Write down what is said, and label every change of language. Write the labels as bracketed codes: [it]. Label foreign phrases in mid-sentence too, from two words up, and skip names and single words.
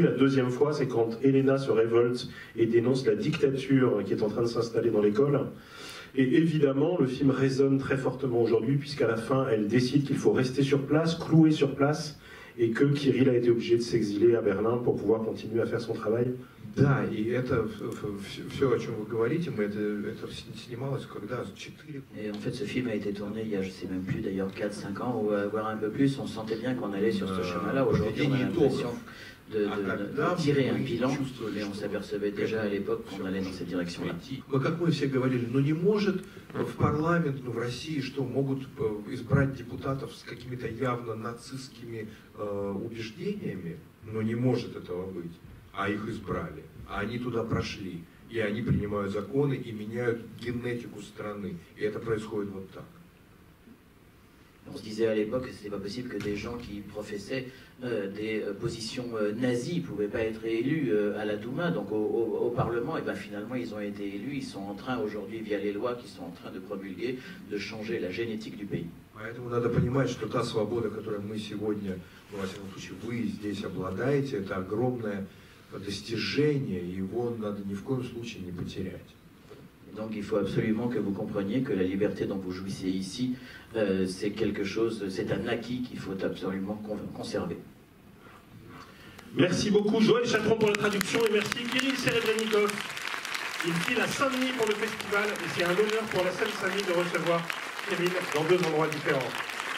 [fr] La deuxième fois, c'est quand Elena se révolte et dénonce la dictature qui est en train de s'installer dans l'école. Et évidemment, le film résonne très fortement aujourd'hui, puisqu'à la fin, elle décide qu'il faut rester sur place, cloué sur place, et que Kirill a été obligé de s'exiler à Berlin pour pouvoir continuer à faire son travail. [ru] Да, и это все, о чем вы говорите, это снималось когда? [fr] 4 Et en fait, ce film a été tourné il y a, je sais même plus d'ailleurs, 4-5 ans, ou voire un peu plus. On sentait bien qu'on allait sur ce chemin-là. Aujourd'hui, on a l'impression de tirer un bilan, mais on s'apercevait déjà à l'époque qu'on allait dans cette direction-là. [ru] Как мы все говорили, ну не может в парламент, ну в России, что могут избрать депутатов с какими-то явно нацистскими убеждениями, но не может этого быть. А их избрали, а они туда прошли, и они принимают законы и меняют генетику страны. И это происходит вот так. [fr] On se disait à l'époque que ce n'était pas possible que des gens qui professaient des positions nazies ne pouvaient pas être élus à la Douma, donc au Parlement. Et bien finalement, ils ont été élus. Ils sont en train aujourd'hui, via les lois qu'ils sont en train de promulguer, de changer la génétique du pays. [ru] Поэтому надо понимать, что та свобода, которой мы сегодня, во всяком случае, вы здесь обладаете, это огромное достижение, и его надо ни в коем случае не потерять. [fr] Donc il faut absolument que vous compreniez que la liberté dont vous jouissez ici, c'est quelque chose, c'est un acquis qu'il faut absolument conserver. Merci beaucoup Joël Chatron pour la traduction, et merci Kirill Serebrennikov. Il file à Saint-Denis pour le festival, et c'est un honneur pour la Seine-Saint-Denis de recevoir Kirill dans 2 endroits différents.